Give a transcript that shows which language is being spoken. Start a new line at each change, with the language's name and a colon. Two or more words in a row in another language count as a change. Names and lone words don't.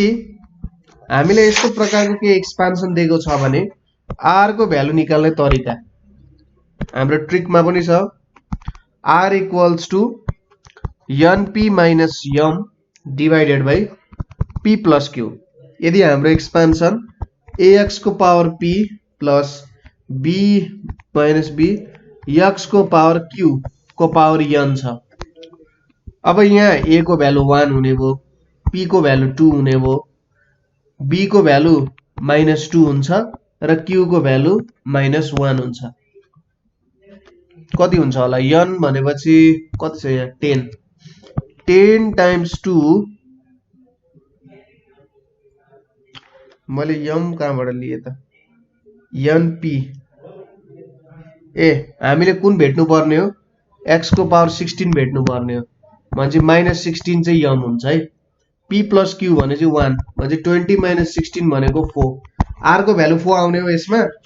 Nepali: हामीले यस्तो प्रकारको के एक्सपान्सन दिएको छ भने r को भ्यालु निकाल्ने तरिका हाम्रो ट्रिकमा पनि छ r
English: equals to np minus m divided by p plus q
Nepali: यदि हाम्रो एक्सपान्सन ax को पावर
English: p plus b minus b x
Nepali: को पावर q को पावर n छ अब यहाँ a को भ्यालु 1 हुने भो p को भ्यालु 2 हुने भो b को भ्यालु -2 हुन्छ र q को भ्यालु -1 हुन्छ कति हुन्छ होला n भनेपछि कति छ यहाँ
English: 10 times 2
Nepali: मैले m कहाँबाट लिए त np ए हामीले कुन भेट्नु पर्ने हो x को पावर 16 भेट्नु पर्ने हो म्हणजे -16 चाहिँ m हुन्छ है
English: p plus q
Nepali: भने चाहिँ 1 म्हणजे
English: 20 minus 16
Nepali: भनेको 4 r को भ्यालु 4 आउने हो यसमा